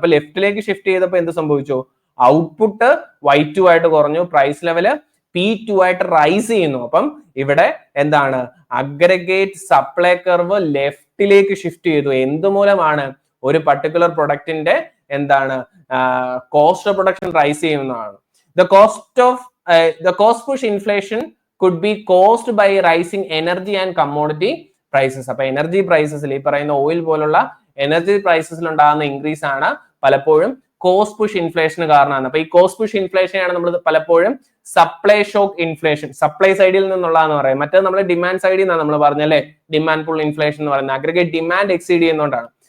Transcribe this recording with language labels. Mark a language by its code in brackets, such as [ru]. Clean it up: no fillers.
[ml] അപ്പൊ ലെഫ്റ്റിലേക്ക് ഷിഫ്റ്റ് ചെയ്തപ്പോൾ എന്ത് സംഭവിച്ചു, ഔട്ട്പുട്ട് Y2 ആയിട്ട് കുറഞ്ഞു, പ്രൈസ് ലെവല് P2 ആയിട്ട് റൈസ് ചെയ്യുന്നു. അപ്പം ഇവിടെ എന്താണ്, അഗ്രഗേറ്റ് സപ്ലൈ കർവ് ലെഫ്റ്റിലേക്ക് ഷിഫ്റ്റ് ചെയ്തു. എന്തുമൂലമാണ്, ഒരു പർട്ടിക്കുലർ പ്രൊഡക്റ്റിന്റെ എന്താണ് കോസ്റ്റ് ഓഫ് പ്രൊഡക്ഷൻ റൈസ് ചെയ്യുന്നതാണ്. [en] The cost push inflation could be caused by rising energy and commodity prices. [ml] അപ്പൊ എനർജി പ്രൈസസിൽ ഈ പറയുന്ന ഓയിൽ പോലുള്ള എനർജി പ്രൈസസിൽ ഉണ്ടാകുന്ന ഇൻക്രീസ് ആണ് പലപ്പോഴും കോസ്റ്റ് പുഷ് ഇൻഫ്ലേഷന് കാരണമാണ്. അപ്പൊ ഈ കോസ്റ്റ് പുഷ് ഇൻഫ്ലേഷൻ ആണ് നമ്മൾ പലപ്പോഴും സപ്ലൈ ഷോക്ക് ഇൻഫ്ലേഷൻ, സപ്ലൈ സൈഡിൽ നിന്നുള്ളതെന്ന് പറയും. മറ്റേ നമ്മൾ ഡിമാൻഡ് സൈഡിൽ നിന്നാണ് നമ്മൾ പറഞ്ഞല്ലേ ഡിമാൻഡ് പുൾ ഇൻഫ്ലേഷൻ എന്ന് പറയുന്നത്, അഗ്രഗേറ്റ് ഡിമാൻഡ് എക്സീഡ് ചെയ്യുന്നതുകൊണ്ടാണ്.